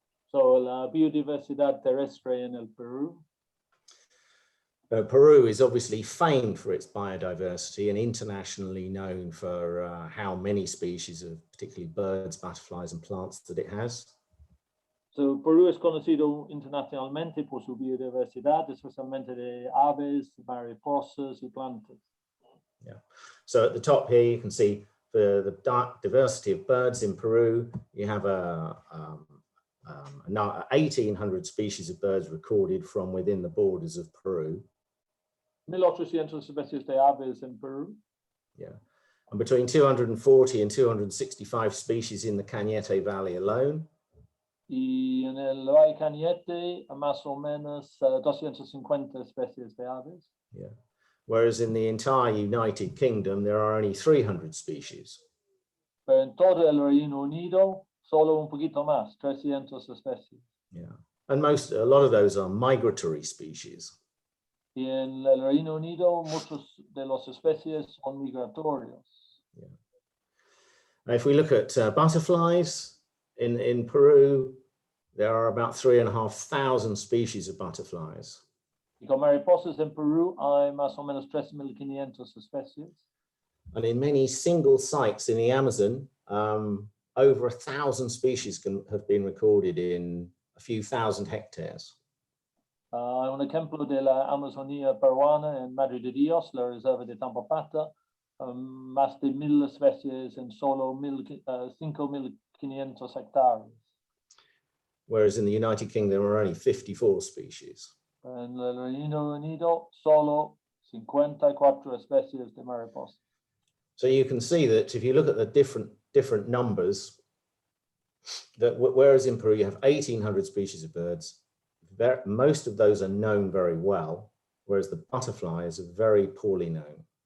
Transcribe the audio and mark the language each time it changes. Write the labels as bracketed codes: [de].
[es] So la biodiversidad terrestre en el Perú. [en] Peru is obviously famed for its biodiversity and internationally known for how many species of particularly birds, butterflies and plants that it has. [es] So Perú es conocido internacionalmente por su biodiversidad, especialmente de aves, mariposas y plantas. [en] Yeah. So at the top here, you can see the diversity of birds in Peru. You have 1,800 species of birds recorded from within the borders of Peru. [es] 1,800 especies de aves en Perú. [en] Yeah. And between 240 and 265 species in the Cañete Valley alone. [es] Y en el Valle Cañete, más o menos 250 especies de aves. [en] Yeah. Whereas in the entire United Kingdom, there are only 300 species. [es] Pero en todo el Reino Unido, solo un poquito más, 300 especies. [en] Yeah. And a lot of those are migratory species. [es] Y en el Reino Unido, muchos de las especies son migratorios. [en] Yeah. Now, if we look at butterflies, in Peru, there are about 3,500 species of butterflies. [es] Y con mariposas en Perú hay más o menos 3,500 especies. [en] And in many single sites in the Amazon, over 1,000 species have been recorded in a few thousand hectares. [es] Un ejemplo de la Amazonía peruana en Madre de Dios, la reserva de Tampapata, más de 1,000 especies en solo 5,500 hectáreas. [en] Whereas in the United Kingdom, there are only 54 species. [es] En el Reino Unido, solo 54 especies de mariposas. [en] So you can see that if you look at the different numbers, that whereas in Peru you have 1,800 species of birds, most of those are known very well, whereas the butterflies are very poorly known.